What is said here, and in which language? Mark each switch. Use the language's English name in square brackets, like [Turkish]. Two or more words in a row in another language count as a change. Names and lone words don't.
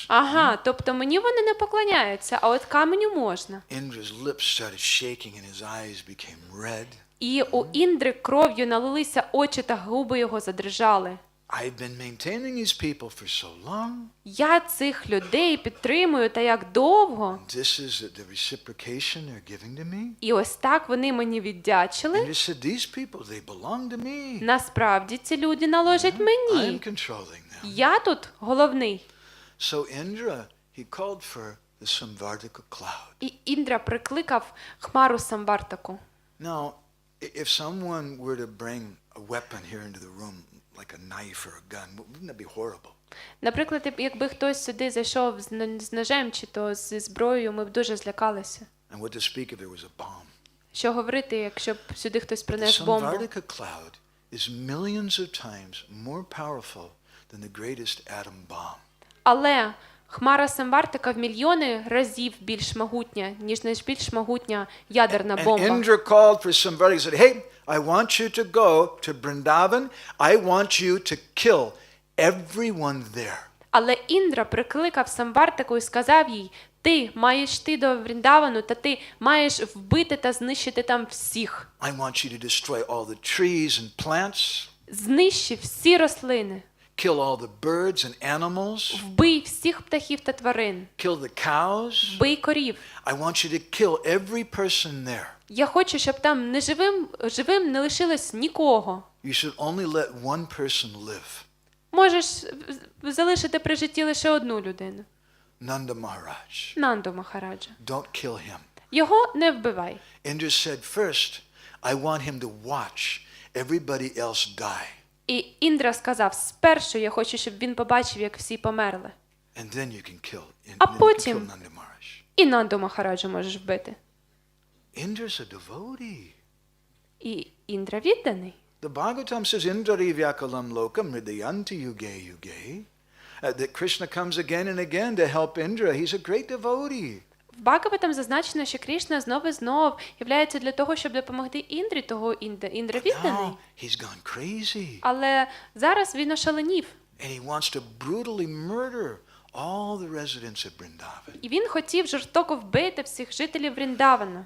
[Ukrainian] Ага, тобто мені вони не поклоняються, а от каменю можна. [English] Indra's lips started shaking and his eyes became red. [Ukrainian] І у Індри кров'ю налилися очі та губи його задрижали. [English] I've been maintaining these people for so long. [Ukrainian] Я цих людей підтримую та як довго. [English] This is the reciprocation they're giving to me. [Ukrainian] І ось так вони мені віддячили. [English] Indra said, these people, they belong to me. [Ukrainian] Насправді ці люди належать мені. [English] I'm controlling them. [Ukrainian] Я тут головний. [English] So Indra, he called for the Samvardhaka cloud. [Ukrainian] І Індра прикликав хмару Самвартаку. [English] Now, if someone were to bring a weapon here into the room, like a knife or a gun, wouldn't that be horrible? [Ukrainian] Наприклад, якби хтось сюди зайшов з ножем чи то зі зброєю, ми б дуже злякалися. [English] And what to speak if there was a bomb? [Ukrainian] Що говорити, якщо б сюди хтось [English] The [Ukrainian] принес бомбу? [English] Samvardhaka cloud is millions of times more powerful than the greatest atom bomb. [Ukrainian] Але хмара Самвартака в мільйони разів більш могутня, ніж найбільш могутня ядерна [English] And [Ukrainian] бомба. [English] Indra called for Samvardhaka and said, hey, I want you to go to Vrindavan. I want you to kill everyone there. [Ukrainian] Але Індра прикликав Самвартаку і сказав їй: ти маєш йти до Вріндавану, та ти маєш вбити та знищити там всіх. [English] I want you to destroy all the trees and plants, [Ukrainian] Знищи всі рослини, [English] kill all the birds and animals, [Ukrainian] вбий всіх птахів та тварин, [English] kill the cows. [Ukrainian] вбий корів. [English] I want you to kill every person there. [Ukrainian] Я хочу, щоб там живим не лишилось нікого. [English] You should only let one person live. [Ukrainian] Можеш залишити при житті лише одну людину. [English] Nanda Maharaj. [Ukrainian] Нанду Махараджа. [English] Don't kill him. [Ukrainian] Його не вбивай. [English] Indra said, first, I want him to watch everybody else die. [Ukrainian] І Індра сказав: спершу я хочу, щоб він побачив, як всі померли. [English] And then you can kill, [Ukrainian] А [English] then you can kill [Ukrainian] потім [English] Nanda Maharaj. [Ukrainian] і Нанду Махараджу можеш вбити. [English] Indra's a devotee. [Ukrainian] І Індра відданий. [English] The Bhagavatam says, [Sanskrit] Indra vyakalam lokam hridayanti yuge yuge. [English] That Krishna comes again and again to help Indra. He's a great devotee. [Ukrainian] В Бхагаватам зазначено, що Крішна знов і знов являється для того, щоб допомогти Індрі, того Індра відданий. [English] Now he's gone crazy. [Ukrainian] Але зараз він ошаленів. [English] And he wants to brutally murder all the residents of Vrindavan. [Ukrainian] І він хотів жорстоко вбити всіх жителів Вріндавана.